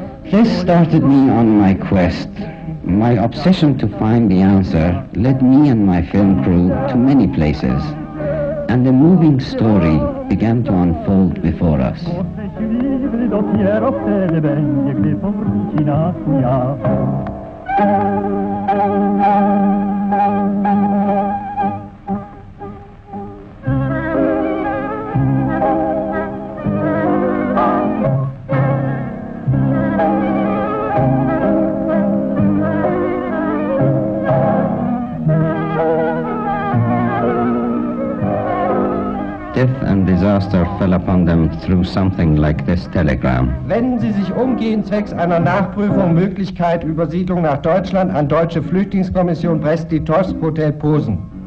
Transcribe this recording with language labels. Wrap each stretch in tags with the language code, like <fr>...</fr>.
<en>This started me on my quest. My obsession to find the answer led me and my film crew to many places, and a moving story began to unfold before us.</en> <pl>Dopiero wtedy będzie, gdy powróci na Kujawa.</pl> <en>Death and disaster fell upon them through something like this telegram.</en> <de>Wenden Sie sich umgehend zwecks einer Nachprüfung Möglichkeit Übersiedlung nach Deutschland an Deutsche Flüchtlingskommission Brest-Litovsk, Hotel Posen.</de>